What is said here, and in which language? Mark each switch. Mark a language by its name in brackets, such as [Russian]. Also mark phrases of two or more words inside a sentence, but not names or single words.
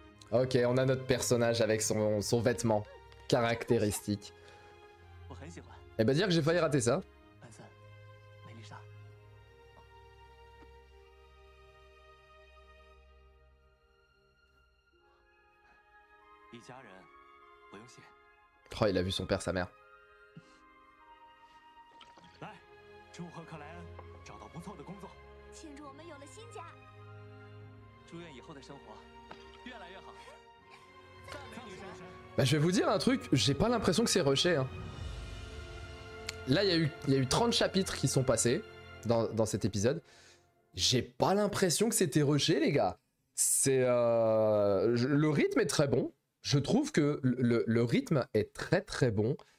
[French] Ok, on a notre personnage avec son vêtement caractéristique. [Chinese] 我很喜欢。 [French] Eh bah dire que j'ai failli rater ça. [Chinese] 班森，梅丽莎， 一家人，不用谢。 [French] Oh, il a vu son père, sa mère. [Chinese] 来，祝贺克莱恩找到不错的工作，庆祝我们有了新家。祝愿以后的生活越来越好。赞美女神。 [French] Bah, je vais vous dire un truc, j'ai pas l'impression que c'est rushé. Hein. Là, il y a eu 30 chapitres qui sont passés dans cet épisode. J'ai pas l'impression que c'était rushé, les gars. Le rythme est très bon. Je trouve que le rythme est très très bon.